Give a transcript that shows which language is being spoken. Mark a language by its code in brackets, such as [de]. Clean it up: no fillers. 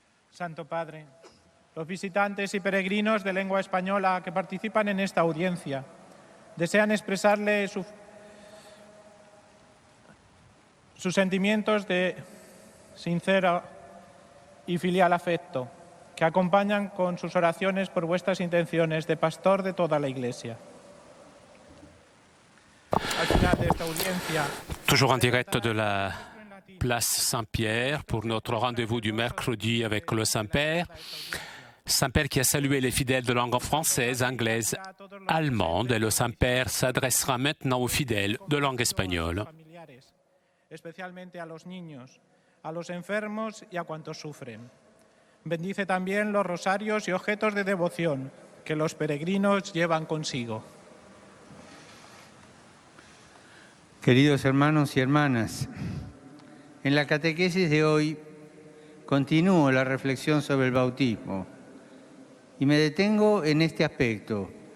[es] Santo Padre, los visitantes y peregrinos de lengua española que participan en esta audiencia desean expresarle sus sentimientos de sincero y filial afecto, que acompañan con sus oraciones por vuestras intenciones de pastor de toda la Iglesia. Al final de esta audiencia, [fr] Toujours en direct de la place Saint-Pierre pour notre rendez-vous du mercredi avec le Saint-Père. Saint-Père qui a salué les fidèles de langue française, anglaise, allemande, et le Saint-Père s'adressera maintenant aux fidèles de langue espagnole. [es] Especialmente a los niños, a los enfermos y a cuantos sufren. Bendice también los rosarios y objetos de devoción que los peregrinos llevan consigo. Queridos hermanos y hermanas, en la catequesis de hoy continúo la reflexión sobre el bautismo y me detengo en este aspecto.